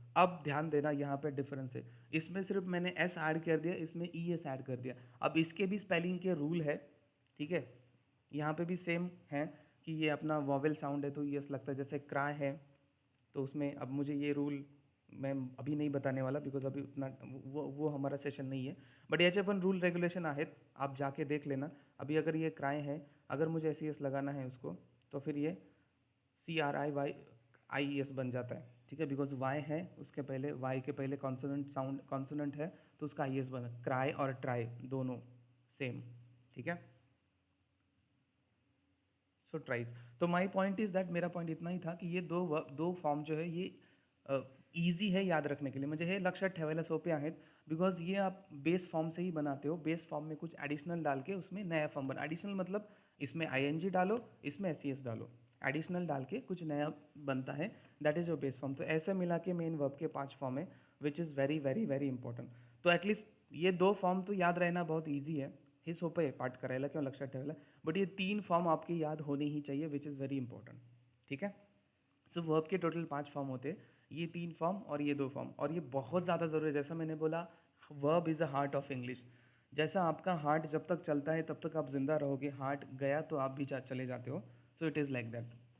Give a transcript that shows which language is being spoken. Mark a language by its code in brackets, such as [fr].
[hi] अब ध्यान देना, यहाँ पे डिफरेंस है, इसमें सिर्फ मैंने एस ऐड कर दिया, इसमें ई एस ऐड कर दिया. अब इसके भी स्पेलिंग के रूल है. ठीक है, यहाँ पे भी सेम है कि ये अपना वॉवेल साउंड है तो यस लगता है. जैसे क्राई है, तो उसमें अब मुझे ये रूल मैं अभी नाही बताने वाला बिकॉज अभी उतना वो हमारा सेशन नहीं है. [mr] बट याचे पण रूल रेग्युलेशन आहेत, [hi] आप जाके देख लेना. अभी अगर ये क्राई है, अगर मुझे एस लगाना है उसको, तो फिर ये CRIYIES बन जाता है. ठीक है, बिकॉज वाई है उसके पहले, वाई के पहले कॉन्सोनेंट साउंड कॉन्सोनेंट है, तो उसका IES बना. क्राई और ट्राई दोनों सेम. ठीक है, सो ट्राइज. तो [en] my point is that, [hi] मेरा पॉइंट इतना ही था कि ये दो फॉर्म जो है ये ईजी है याद रखने के लिए. [mr] म्हणजे हे लक्षात ठेवायला सोपे आहेत, [hi] बिकॉज ये आप बेस फॉर्म से ही बनाते हो. बेस फॉर्म में कुछ एडिशनल डाल के उसमें नया फॉर्म बना. एडिशनल मतलब इसमें ING डालो, इसमें SES डालो, एडिशनल डाल के कुछ नया बनता है. That is your base form. तो ऐसे मिला के मेन वर्ब के 5 फॉर्म है, which is very very very important. तो एटलीस्ट ये 2 फॉर्म तो याद रहना बहुत ईजी है. [mr] हे सोपं आहे पाठ करायला किंवा लक्षात ठेवायला. [hi] बट ये 3 फॉर्म आपके याद होने ही चाहिए, विच इज़ वेरी इंपॉर्टेंट. ठीक है, सो वर्ब के टोटल 5 फॉर्म होते हैं, ये 3 फॉर्म और ये 2 फॉर्म. और ये बहुत ज़्यादा ज़रूरी है. जैसा मैंने बोला, verb is a heart of English. जैसा आपका हार्ट जब तक चलता है तब तक आप जिंदा रहोगे, हार्ट गया तो आप भी चले जाते हो. [en] So it is like that.